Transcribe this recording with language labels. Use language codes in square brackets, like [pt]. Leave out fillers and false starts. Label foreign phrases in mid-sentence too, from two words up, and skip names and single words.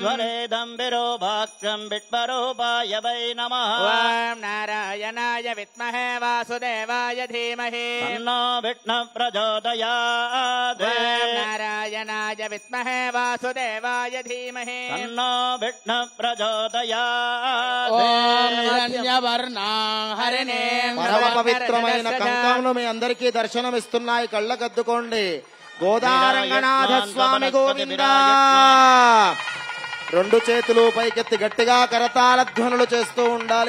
[sa] ओध्वरेदम् विरूपाक्षम् विट्वरूपाय वै नमः ॐ नारायणाय विद्महे वासुदेवाय धीमहि तन्नो विष्णुः प्रचोदयात् ॐ नारायणाय विद्महे वासुदेवाय धीमहि तन्नो विष्णुः प्रचोदयात् [te] హరిణే పరమ పవిత్రమైన కంకములు మీ అందరికీ దర్శనమిస్తున్నాయి. కళ్ళకద్దుకోండి. గోదారంగనాథ స్వామి గోవిందా. రెండు చేతులు పైకెత్తి గట్టిగా కరతాళ ధ్వనులు చేస్తూ ఉండాలి.